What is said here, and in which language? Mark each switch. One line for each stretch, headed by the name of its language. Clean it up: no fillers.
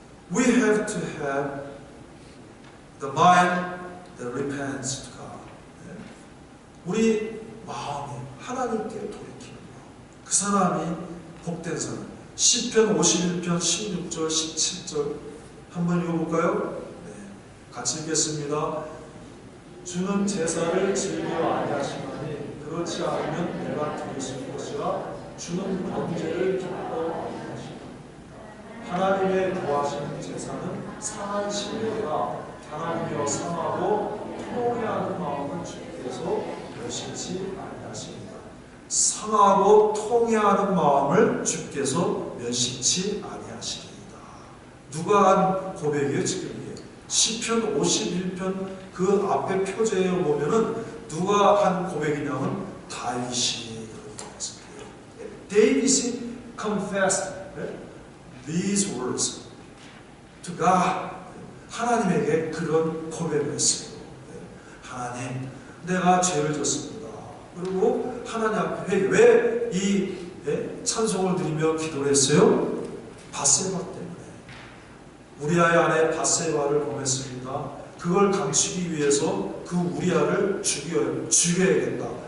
English: We have to have the mind that repents to God.
Korean: 우리 마음이 하나님께 돌이키는 마음. 그 사람이 복된 사람. 시편 51편 16절 17절 한번 읽어볼까요? 같이 읽겠습니다. 주는 제사를 즐겨 아니하시나니 그렇지 않으면 내가 들으실 것이라. 주는 번제를 기뻐 아니하시나니 하나님의 구하시는 제사는 상한 신뢰가 하나님이여 상하고 통회하는 마음을 주께서 멸시치 아니하십니다. 상하고 통회하는 마음을 주께서 멸시치 아니하십니다. 누가 한 고백이에요 지금 이게? 시편 51편 그 앞에 표제에 보면은 누가 한 고백이냐면 다윗이 그런 고백했어요.
English: David confessed these words to God.
Korean: 하나님에게 그런 고백을 했어요. 하나님, 내가 죄를 졌습니다. 그리고 하나님 앞에 왜 이 찬송을 드리며 기도를 했어요? 밧세바 때문에. 우리아의 아내 밧세바를 범했습니다. 그걸 감추기 위해서 그 우리아를 죽여야겠다.